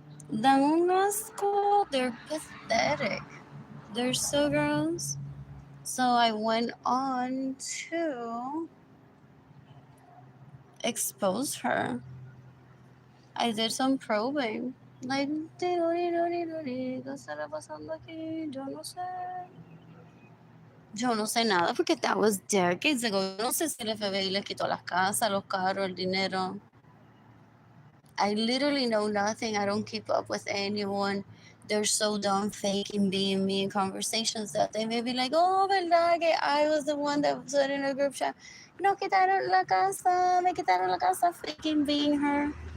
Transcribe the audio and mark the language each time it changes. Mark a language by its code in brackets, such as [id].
[es] Dan un asco. [en] They're pathetic. They're so gross. So I went on to expose her. I did some probing. [es] Like, ¿qué estará pasando aquí? Yo no sé. Yo no sé nada porque [en] that was decades ago. [es] Yo no sé si el FBI les quitó las casas, los carros, el dinero. [en] I literally know nothing. I don't keep up with anyone. They're so dumb faking being me in conversations that they may be like, oh, [es] verdad que [en] I was the one that said in a group chat, [es] no quitaron la casa, [en] me quitaron la casa, faking being her.